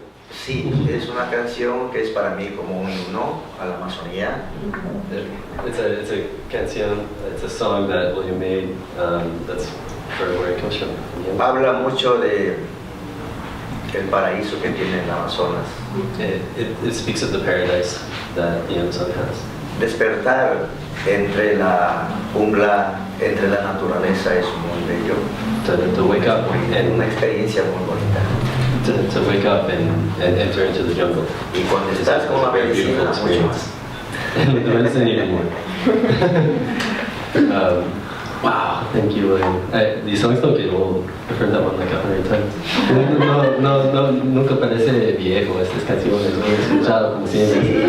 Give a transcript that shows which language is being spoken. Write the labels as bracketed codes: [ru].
[es] Sí, es una canción que es para mí como un himno a la Amazonía. [en] It's a canción, it's a song that William made, that's for where it comes from. [es] Habla mucho de el paraíso que tiene el Amazonas. [en] It speaks of the paradise that the Amazon has. [es] Despertar entre la jungla, entre la naturaleza es muy bello. [en] To wake up and [es] Una experiencia muy bonita. [en] to wake up and enter into the jungle. [es] Y cuando estás con la medicina, mucho más. [en] With the medicine even more. Wow, thank you, William. These songs don't get old. I've heard that one like 100 times. [es] No, nunca parece viejo estas canciones. Lo he escuchado como siempre.